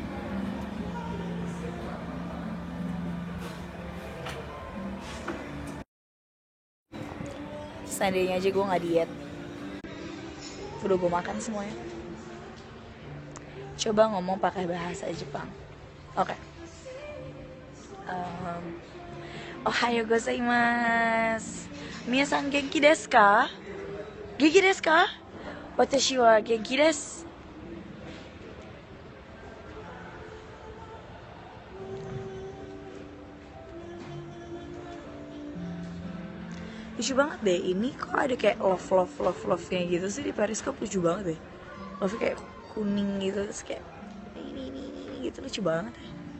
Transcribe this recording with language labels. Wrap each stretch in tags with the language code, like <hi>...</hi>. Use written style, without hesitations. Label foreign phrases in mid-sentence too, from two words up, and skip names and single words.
<id>Seandainya aja gue nggak diet, udah gue makan semuanya. Coba ngomong pakai bahasa Jepang. Oke.</id> <ja>おはようございます. 皆さん元気ですか？元気ですか? 私は元気です.</ja> <id>Lucu banget deh, ini kok ada kayak love nya gitu sih di Periscope, lucu banget deh. Love kayak kuning gitu, terus kayak ini gitu, lucu banget ya.</id>